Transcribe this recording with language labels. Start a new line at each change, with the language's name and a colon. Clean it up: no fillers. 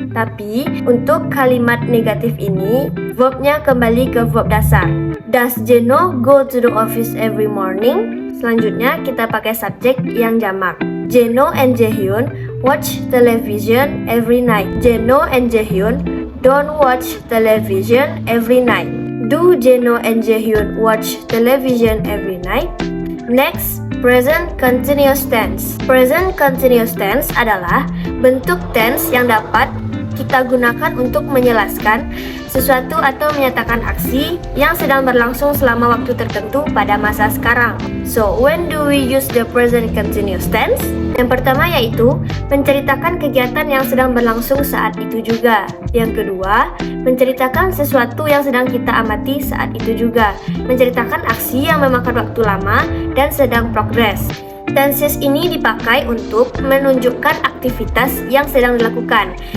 Indonesian: Tapi untuk kalimat negatif ini verbnya kembali ke verb dasar.
English: Does Jeno go to the office every morning?
Indonesian: Selanjutnya kita pakai subjek yang jamak.
English: Jeno and Jaehyun watch television every night. Jeno and Jaehyun don't watch television every night. Do Jeno and Jaehyun watch television every night? Next, present continuous tense.
Indonesian: Present continuous tense adalah bentuk tense yang dapat kita gunakan untuk menjelaskan sesuatu atau menyatakan aksi yang sedang berlangsung selama waktu tertentu pada masa sekarang.
English: So, when do we use the present continuous tense?
Indonesian: Yang pertama yaitu menceritakan kegiatan yang sedang berlangsung saat itu juga. Yang kedua, menceritakan sesuatu yang sedang kita amati saat itu juga. Menceritakan aksi yang memakan waktu lama dan sedang progres. Tenses ini dipakai untuk menunjukkan aktivitas yang sedang dilakukan.